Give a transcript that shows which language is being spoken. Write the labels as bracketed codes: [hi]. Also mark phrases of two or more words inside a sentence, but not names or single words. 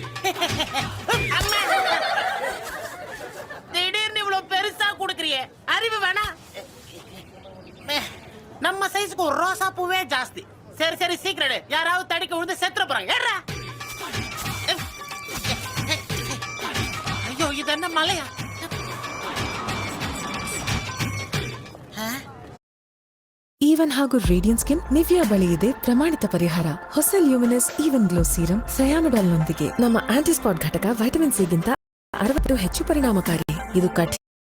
[ta] திடீர்னு இவ்வளவு பெருசா கொடுக்கறியே, அறிவு வேணா? நம்ம சைஸ்க்கு ஒரு ரோசா பூவே ஜாஸ்தி. சரி சரி, சீக்கிரம் யாராவது தடிக்க விழுந்து செத்துற போறாங்க. ஏறா. ஐயோ, இது என்ன மலையா? [kn] ಈವನ್ ಹಾಗೂ [en] radiant skin [kn] ನಿವಿಯಾ ಬಳಿ ಇದೆ ಪ್ರಮಾಣಿತ ಪರಿಹಾರ. ಹೊಸ ಲ್ಯೂಮಿನಸ್ ಈವನ್ ಗ್ಲೋ ಸೀರಮ್ ಸಯಾನುಡಲ್ ನೊಂದಿಗೆ ನಮ್ಮ [en] anti spot [kn] ಘಟಕ [en] vitamin C [kn] ಗಿಂತ 60 ಹೆಚ್ಚು ಪರಿಣಾಮಕಾರಿ. ಇದು ಕಠಿಣ